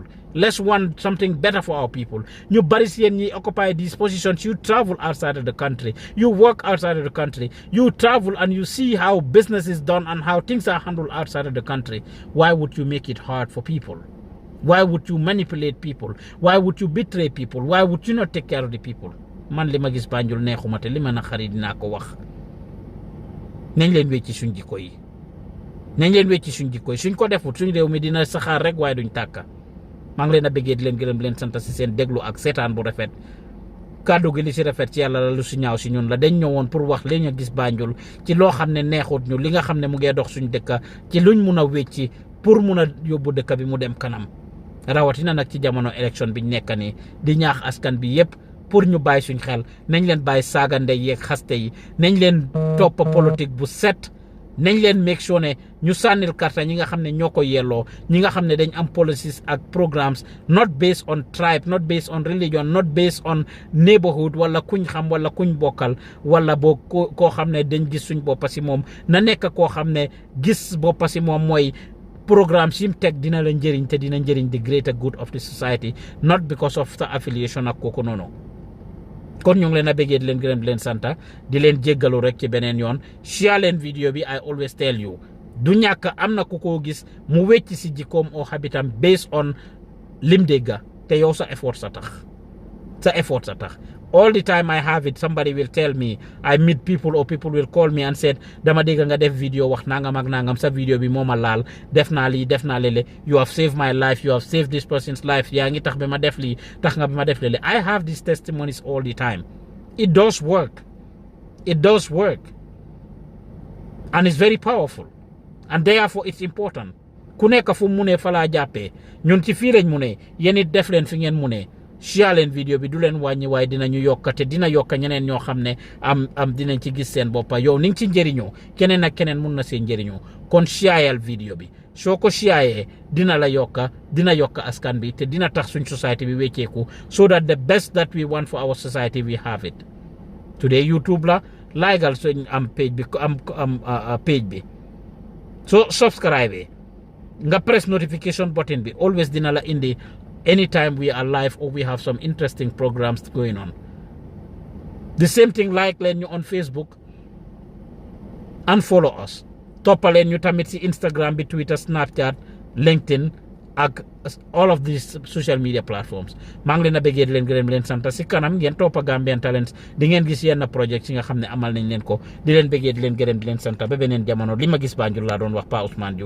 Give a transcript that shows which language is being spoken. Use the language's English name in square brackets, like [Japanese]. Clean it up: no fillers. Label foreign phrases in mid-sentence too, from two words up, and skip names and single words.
[English] Let's want something better for our people. You Barisian, you occupy these positions, you travel outside of the country, you work outside of the country, you travel and you see how business is done and how things are handled outside of the country. Why would you make it hard for people? Why would you manipulate people? Why would you betray people? Why would you not take care of the people? [Wolof] Man li ma gis Banjul neexuma te li ma naqari dinaa ko wax. Nañ leen wecci suñ jikko yi. Nañ leen wecci suñ jikko yi. Suñ ko defut suñ réew mi dina saxaar rek waaye duñ tàkka. maa ngi leen a bëggee di leen gërëm di leen sant si seen déglu ak seetaan bu rafet kàddu gi li si rafet ci yàlla la lu si ñaaw si ñun la dañ ñëwoon pour wax li ñu gis Banjul ci loo xam ne neexut ñu li nga xam ne mu ngee dox suñ dëkka ci luñ mun a wecci pour mun a yóbbu dëkk bi mu dem kanam rawatina nag ci jamono élection biñ nekk nii di ñaax askan bi yépp pour ñu bàyyi suñ xel nañ leen bàyyi saaga ndey yeeg xaste yi nañ leen topp politique bu set nañ leen [English] make sure [Wolof] ne ñu sànnil karta ñi nga xam ne ñoo ko yelloo ñi nga xam ne dañ am policies ak programmes [English] not based on tribe not based on religion not based on [Wolof] neighborhood wala kuñ xam wala kuñ bokkal wala boo koo xam ne dañ gis suñ boppa si moom na nekk koo xam ne gis boppa si moom mooy programme sim teg dina la njëriñ te dina njëriñ [English] the greater good of the society not [Wolof] because of the affiliation ak kooku noonu kon ñu ngi leen a bëggee di leen gërëm di leen santa di leen jéggalu rek ci beneen yoon share leen vidéo bi [English] I always tell [Wolof] you du ñàkk am na ku ko gis mu wecc si jikkoom oo habitam [English] based on [Wolof] lim dégga te yow sa effort sa tax [English] all the time I have it somebody will tell me I meet people or people will call me and said [Wolof] dama dégg nga def vidéo wax nangam ak nangam sa vidéo bi moo ma laal def naa lii def naa lele [English] you have saved my life you have saved this person's life [Wolof] yaa ngi tax ba ma def lii tax nga ba ma def lele [English] I have these testimonies all the time it does work and it's very powerful and therefore it's important [Wolof] ku nekk fu mu ne fa laa jàppee ñun ci fii lañ mu ne yéen it def leen fi ngeen mu ne share leen vidéo bi du leen wàññi waaye dinañu yokk te dina yokk ñeneen ñoo xam ne am dinañ ci gis seen boppa yow ni nga ci njëriñoo keneen ak keneen mun na seen njëriñoo kon shareal vidéo bi soo ko share dina la yokka dina yokk askan bi te dina tax suñ society bi wecceeku [English] so that the best that we want for our society we have it today [Wolof] YouTube la likeal suñ am page bi page bi so subscribe nga [English] press notification button [Wolof] bi always dina la indi [English] anytime we are live or we have some interesting programs going on. The same thing like [Wolof] leen ñu [English] on Facebook and follow us. [Wolof] Toppaleen ñu tamit si Instagram bi Twitter Snapchat LinkedIn ak [English] all of these social media platforms. [Wolof] maa ngi leen a bëggee di leen gërëm leen sant si kanam ngeen toppa Gambian Talents di ngeen gis yenn project yi nga xam ne amal nañ leen ko di leen bëggee di leen gërëm di leen sant ba beneen jamono li ma gis Banjul laa doon wax Pa Ousmane Diouf